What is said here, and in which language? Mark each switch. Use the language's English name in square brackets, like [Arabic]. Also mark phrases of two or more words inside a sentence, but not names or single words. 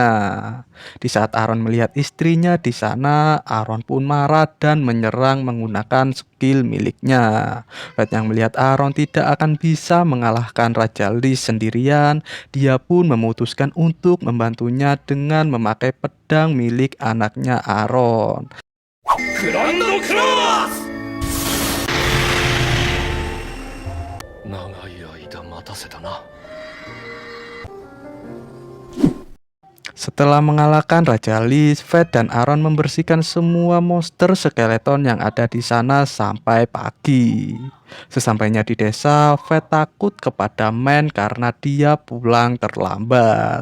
[Indonesian] Di saat Aaron melihat istrinya di sana, Aaron pun marah dan menyerang menggunakan skill miliknya. Fed yang melihat Aaron tidak akan bisa mengalahkan Raja Lis sendirian, dia pun memutuskan untuk membantunya dengan memakai pedang milik anaknya Aaron. [Japanese] グランドクロース長い間待たせたな。 [Indonesian] Setelah mengalahkan Raja Lis, Fed dan Aaron membersihkan semua monster skeleton yang ada di sana sampai pagi. Sesampainya di desa, Fed takut kepada Man karena dia pulang terlambat.